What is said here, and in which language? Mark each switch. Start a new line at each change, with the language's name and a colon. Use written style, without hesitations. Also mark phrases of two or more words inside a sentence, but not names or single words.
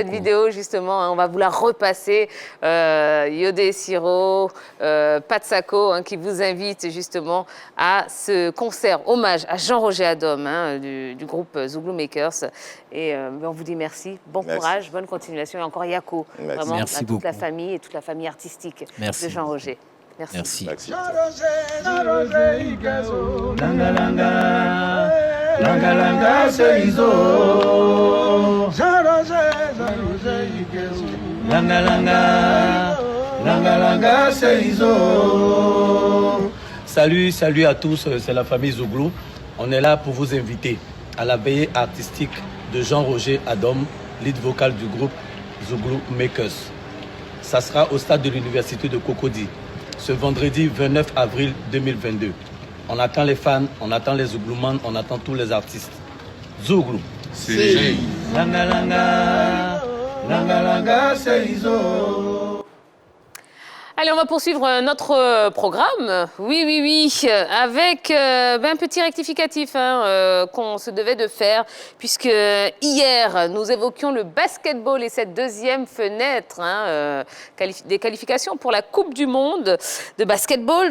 French: Cette vidéo, justement, on va vous la repasser. Yodé Siro, Pat Sako, qui vous invite justement à ce concert hommage à Jean-Roger Adom du groupe Zouglou Makers. Et on vous dit merci, bon courage, bonne continuation. Et encore Yako, vraiment, merci à toute beaucoup. la famille et toute la famille artistique de Jean-Roger. Merci. Merci. Langa langa, langa langa seizo. Langa langa, langa langa seizo. Salut à tous, c'est la famille Zouglou. On est là pour vous inviter à la veillée artistique de Jean-Roger Adom, lead vocal du groupe Zouglou Makers. Ça sera au stade de l'université de Cocody, ce vendredi 29 avril 2022. On attend les fans, on attend les Zougloumans, on attend tous les artistes. Zouglou. C'est langa langa, langa langa seizo. Allez, on va poursuivre notre programme. Oui, avec un petit rectificatif qu'on se devait de faire, puisque hier, nous évoquions le basketball et cette deuxième fenêtre des qualifications pour la Coupe du Monde de basketball.